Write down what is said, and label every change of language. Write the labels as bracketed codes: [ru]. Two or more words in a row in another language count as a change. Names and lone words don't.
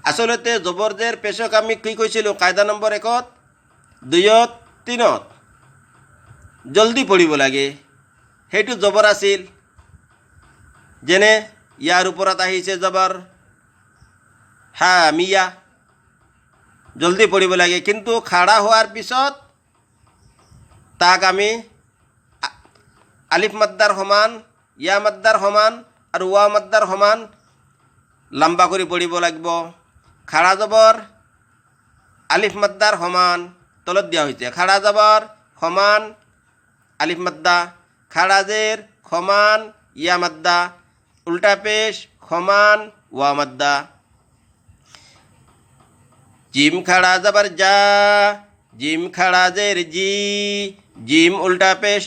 [as] আচলতে জবৰজেৰ পেশক আমি কি কৈছিলোঁ কায়দা নম্বৰ 1 2 3 জলদি পঢ়িব লাগে সেইটো জবৰ আছিল যেনে ইয়াৰ ওপৰত আহিছে জবৰ হামিয়া জলদি পঢ়িব লাগে কিন্তু খাড়া হোৱাৰ পিছত তাক আমি আলিফ মাদ্দাৰ সমান ইয়া মাদ্দাৰ সমান আৰু ওয়া মাদ্দাৰ সমান লম্বা কৰি পঢ়িব লাগিব খাড়া জবর আলিফ মাদ্দার সমান তলত দিয়া হয়েছে খাড়া জবর সমান আলিফ মাদ্দা খাড়া জের সমান ইয়া মাদ্দা উল্টা পেশ সমান ওয়া মাদ্দা জিম খাড়া জবর যা জিম খাড়া জের জি জিম উল্টা পেশ